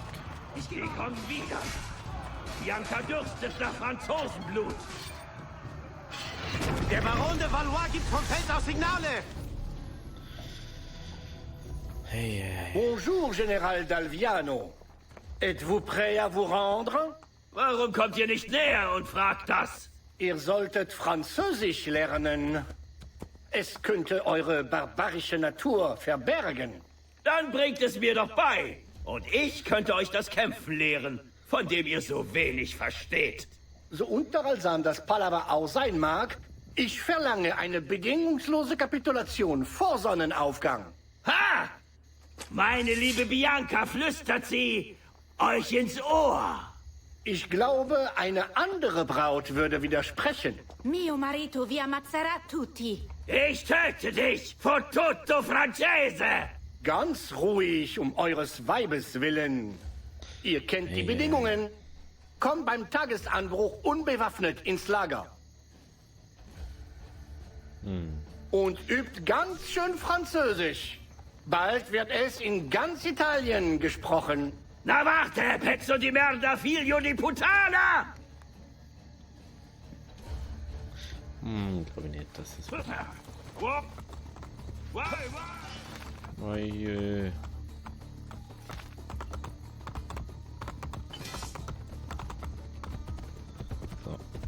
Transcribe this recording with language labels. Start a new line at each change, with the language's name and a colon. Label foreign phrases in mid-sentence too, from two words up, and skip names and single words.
German: Die kommen wieder! Bianca dürstet nach Franzosenblut! Der Baron de Valois gibt vom Feld aus Signale! Hey, hey.
French: Bonjour, Général d'Alviano. Êtes-vous prêt à vous rendre?
German: Warum kommt ihr nicht näher und fragt das? Ihr solltet Französisch lernen. Es könnte eure barbarische Natur verbergen. Dann bringt es mir doch bei. Und ich könnte euch das Kämpfen lehren, von dem ihr so wenig versteht. So unterhaltsam das Palaver auch sein mag, ich verlange eine bedingungslose Kapitulation vor Sonnenaufgang. Ha! Meine liebe Bianca, flüstert sie euch ins Ohr. Ich glaube, eine andere Braut würde widersprechen.
Italian: Mio marito vi ammazzerà tutti.
German: Ich töte dich,
Italian: Fottuto Francese!
German: Ganz ruhig, um eures Weibes willen. Ihr kennt die Bedingungen. Kommt beim Tagesanbruch unbewaffnet ins Lager. Und übt ganz schön Französisch. Bald wird es in ganz Italien gesprochen. Na warte,
Italian: pezzo di merda, figlio di puttana!
German: Glaube ich nicht, das ist... Oje. So.